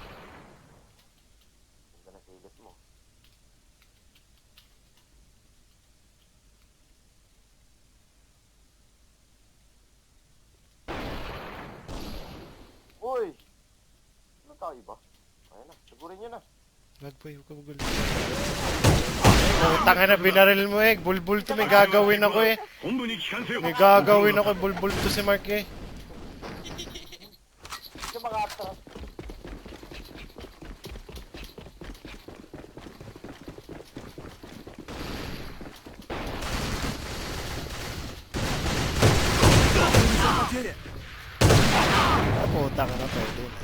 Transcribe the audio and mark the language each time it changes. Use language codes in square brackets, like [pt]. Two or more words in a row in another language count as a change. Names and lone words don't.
[tl] Ganda na sigat mo. Uy! Ano tayo ba? Ayan na, sigurin nyo na. Wag boy, huwag ka magulo. Tanga na, binaril mo eh. Bulbul to, may gagawin ako eh. [ja] 本部に帰還せよ。 [tl] May gagawin ako, bulbul to si Mark eh. Yung mga atras. Ah, puta ka na, pwede na.